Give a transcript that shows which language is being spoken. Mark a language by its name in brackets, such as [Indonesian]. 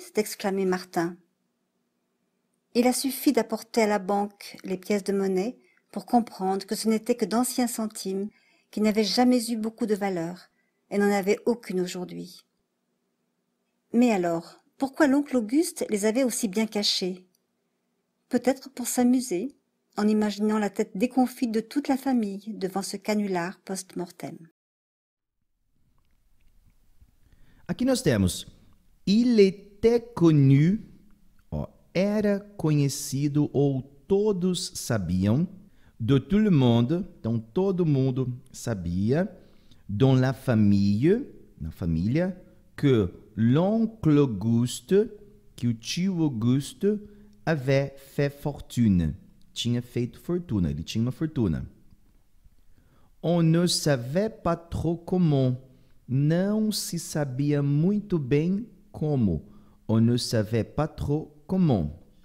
[French] s'est exclamé Martin. Il a suffi d'apporter à la banque les pièces de monnaie pour comprendre que ce n'étaient que d'anciens centimes qui n'avaient jamais eu beaucoup de valeur et n'en avaient aucune aujourd'hui. Mais alors, pourquoi l'oncle Auguste les avait aussi bien cachés? Peut-être pour s'amuser, en imaginant la tête déconfite de toute la famille devant ce canular post-mortem. [Portuguese] Aqui nós temos [French] il était connu, [Portuguese] ó, era conhecido ou todos sabiam, [French] de tout le monde, [Portuguese] então todo mundo sabia, [French] dans la famille, [Portuguese] na família, [French] que l'oncle Auguste, [Portuguese] que o tio Auguste [French] avait fait fortune, [Portuguese] tinha feito fortuna, ele tinha uma fortuna. [French] On ne savait pas trop comment, [Portuguese] não se sabia muito bem como. [French] On ne savait pas trop comment.